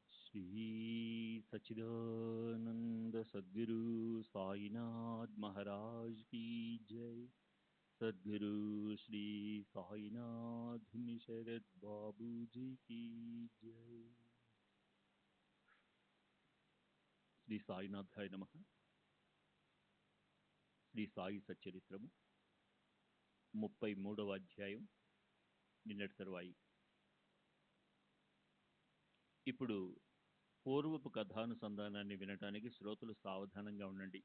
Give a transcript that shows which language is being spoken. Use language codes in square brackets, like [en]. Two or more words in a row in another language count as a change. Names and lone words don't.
[hi] श्री सच्चिदानंद सद्गुरु साईनाथ महाराज की जय। सद्गुरु श्री साईनाथ शरद बाबू जी की जय। [te] శ్రీ సాయినాథాయ నమః. శ్రీ సాయి సచ్చరిత్రము 33వ అధ్యాయం, నిన్నటి తరువాయి. ఇప్పుడు పూర్వపు కథానుసంధానాన్ని వినటానికి శ్రోతలు సావధానంగా ఉండండి.